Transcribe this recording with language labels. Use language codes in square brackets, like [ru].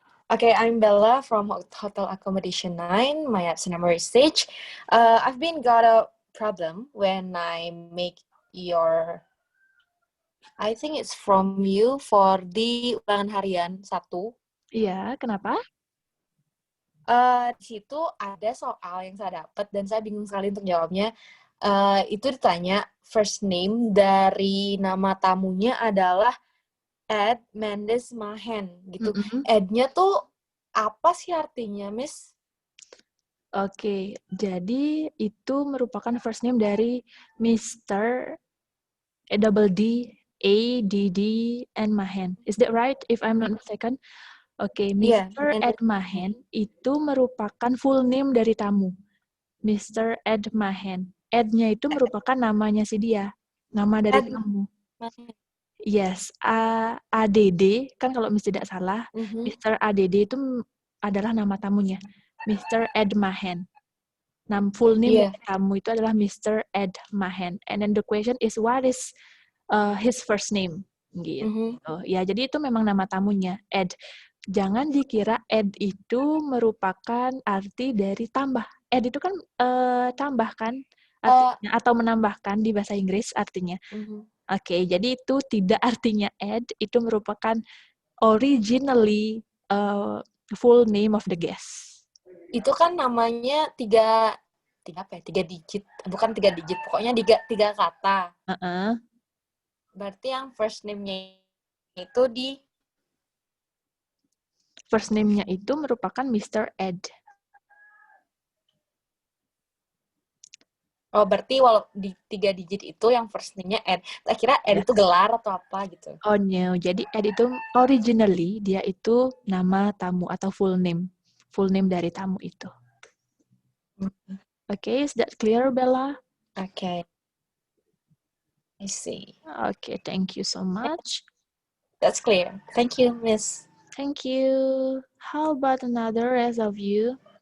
[en] Okay, I'm Bella from Hotel Accommodation 9. My absent number is Sage. I've been got a problem when I make your, I think it's from you for [id] di ulangan harian 1. Iya, kenapa? Di situ ada soal yang saya dapat dan saya bingung sekali untuk jawabnya. Itu ditanya first name dari nama tamunya adalah Ed Mendes Mahen gitu. Ed-nya tuh apa sih artinya, Miss? Oke, jadi itu merupakan first name dari Mr. [en] Double D, A, D, D, and Mahen. Is that right, if I'm not mistaken? [id] Oke, Mr. Ed Mahen itu merupakan full name dari tamu. Mr. Ed Mahen. Ed-nya itu merupakan namanya si dia. Nama dari tamu. Yes, ADD, kan kalau tidak salah, Mr. ADD itu adalah nama tamunya. Mr. Ed Mahen. Full name dari tamu itu adalah Mr. Ed Mahen. [en] And then the question is, what is his first name? [id] Gitu. Ya, jadi itu memang nama tamunya, Ed. Jangan dikira Ed itu merupakan arti dari tambah. Ed itu kan tambahkan artinya, atau menambahkan di bahasa Inggris artinya. Oke, jadi itu tidak artinya add, itu merupakan [en] originally full name of the guest. [id] Itu kan namanya tiga digit, bukan 3 digit, pokoknya tiga kata. Berarti yang first name-nya itu first name-nya itu merupakan Mr. Ed. Oh, berarti walau di 3 digit itu yang first name-nya Ed. Tak kira Ed itu gelar atau apa gitu. Oh no, jadi Ed itu originally dia itu nama tamu atau full name. Full name dari tamu itu. [en] Okay, is that clear, Bella? Okay. I see. Okay, thank you so much. That's clear. Thank you, Miss. Thank you. How about another rest of you?